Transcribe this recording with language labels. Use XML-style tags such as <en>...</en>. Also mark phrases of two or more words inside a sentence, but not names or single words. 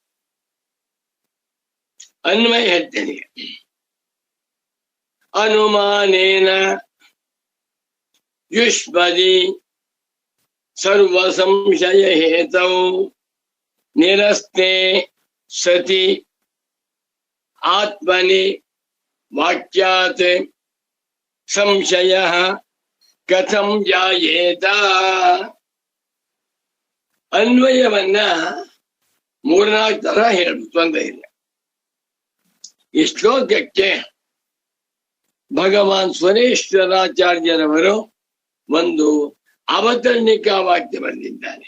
<kn>ಅನ್ವಯ ಹೇಳ್ತೇನೆ.</kn> <sa>ಅನುಮಾನೇನ ಯುಷ್ಮದಿ ಸರ್ವ ಸಂಶಯ ಹೇತೌ ನಿರಸ್ತೆ ಸತಿ ಆತ್ಮನಿ ವಾಕ್ಯಾತ್ ಸಂಶಯ ಕಥಂ ಜಾಯೇತ.</sa> <kn>ಅನ್ವಯವನ್ನ 3-4 ತರ ಹೇಳ್ಬೇಕು, ತೊಂದರೆ ಇಲ್ಲ. ಈ ಶ್ಲೋಕಕ್ಕೆ ಭಗವಾನ್ ಸುರೇಶ್ವರಾಚಾರ್ಯರವರು ಒಂದು ಅವತರಣಿಕಾ ವಾಕ್ಯ ಬರೆದಿದ್ದಾರೆ.</kn>